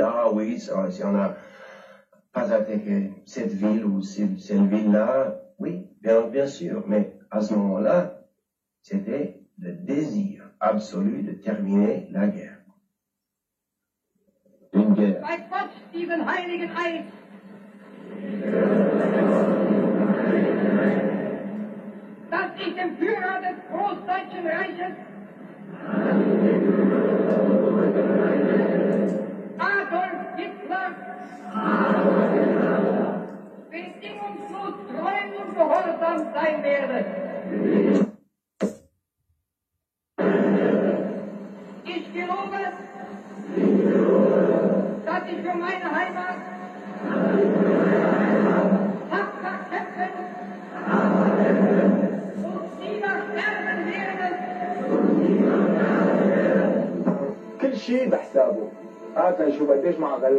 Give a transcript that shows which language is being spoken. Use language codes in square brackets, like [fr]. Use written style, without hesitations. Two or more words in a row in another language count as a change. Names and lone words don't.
[fr] Ah oui, si on n'a pas attaqué cette ville ou cette ville-là, oui, bien sûr. Mais à ce moment-là, c'était le désir absolu de terminer la guerre. Une guerre. [de] Bei Gott, diesen heiligen Eid! Dass ich dem Führer des Großdeutschen Reiches Adolf Hitler bedingungslos treu und gehorsam sein werde. Ich gelobe, dass ich für meine Heimat tapfer kämpfen und niemals sterben werde. [ar] كل شيء بحسابه. كنشوف قديش مع غلا